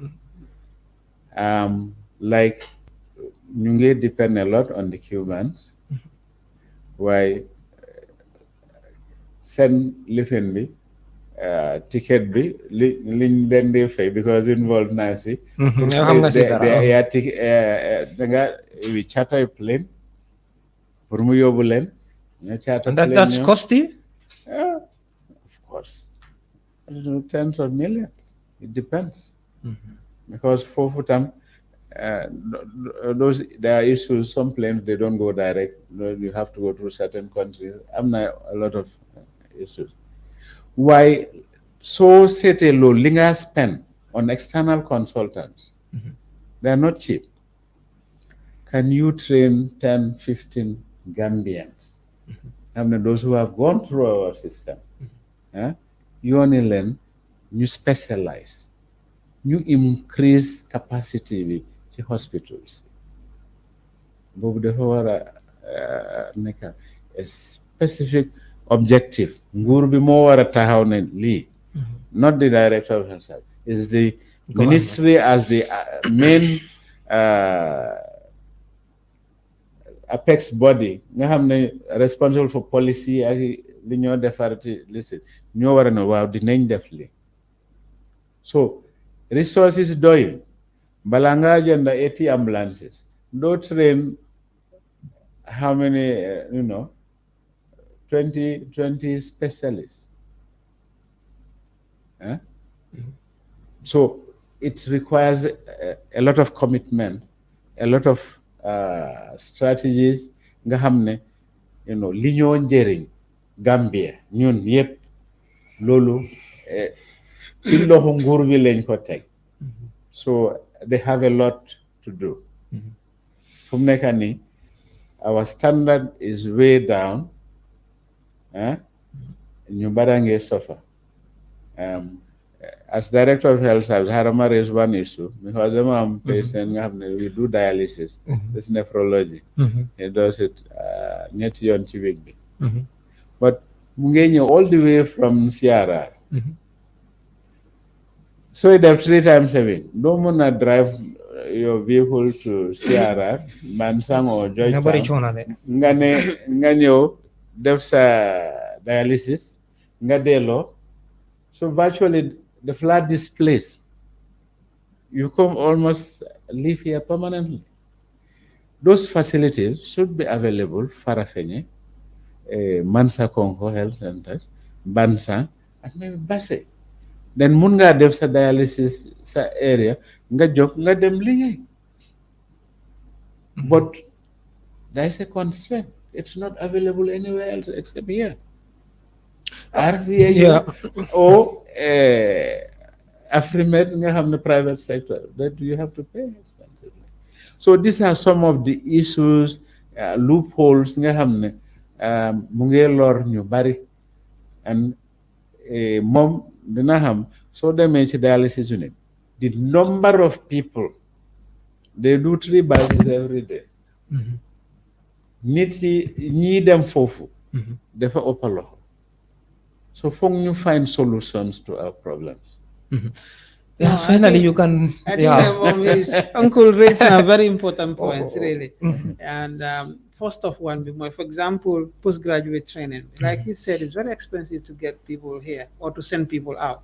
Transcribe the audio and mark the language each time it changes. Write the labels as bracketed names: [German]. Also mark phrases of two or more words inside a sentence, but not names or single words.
[Wolof] like ñu ngi [English] depend a lot on the Cubans [Wolof] waaye seen lifin bi ticket bi liñ leen di fay [English] because involved [Wolof] naa si xam nga si dara yaa da nga wi [English] charter plane [Wolof] pour mu yóbbu leen nga [English] charter plane that's costly of course tens of millions it depends because foofu tam those there are issues some planes they don't go direct you have to go through certain countries [Wolof] am na [English] a lot of issues why so [Wolof] seetee loolu li nga [English] spend on external consultants they are not cheap can you train 10-15 Gambians those who have gone through our system [Wolof] yooni leen ñu [English] specialize ñu increase capacity bi ci hospitals [Wolof] boobu dafa war a nekk [English] a specific objective [Wolof] nguur bi moo war a taxaw ne lii [English] not the director of health service is the ministry as the main apex body [Wolof] nga xam ne [English] responsible for policy [Wolof] ak li ñoo defarati liste ñoo war a ne waaw dinañ def li so resources doyul balaa ngaa jënd 80 ambulances doo train [English] how many 20 specialists so it requires a lot of commitment a lot of strategies [Wolof] nga xam ne li ñoo njëriñ Gambia ñun yëpp loolu ci loxo nguur bi lañ ko teg [English] so they have a lot to do [Wolof] fu mu nekk nii [English] our standard is way down [Wolof] ñu bara ngee [English] suffer as director of health service harama raise one issue because [Wolof] dama am [English] patient [Wolof] nga xam ne [English] we do dialysis this nephrology he does it [Wolof] ñetti yoon ci week bi [English] but [Wolof] mu ngee ñëw [English] all the way from CRR so you have 3 times a week [Wolof] doo mën a [English] drive your vehicle to CRR Mansang or Georgetown [Wolof] nga ñëw def sa dialysis nga delloo [English] so virtually the flat displaced you come almost live here permanently those facilities should be available Farafenni Mansa Konko Health Centers, Bansang, and maybe Basse. [Wolof] Then mun nga def sa dialysis sa area, nga jog nga dem liggéey. [English] But there is a constraint. It's not available anywhere else except here. RVA or Afrimed nga have the private sector that you have to pay expensively. So these are some of the issues, loopholes [Wolof] nga xam ne mu ngi lor ñu bari, [English] and moom [Wolof] dina xam soo demee ci [English] dialysis unit, the number of people they do 3 batches every day. [Wolof] Nit yi ñi dem foofu dafa ëpp loxo. [English] So [Wolof] foog ñu [English] find solutions to our problems. Yeah, finally you can. I think Uncle raised a very important points, really. And first of one, for example, postgraduate training. Like he said, it's very expensive to get people here or to send people out.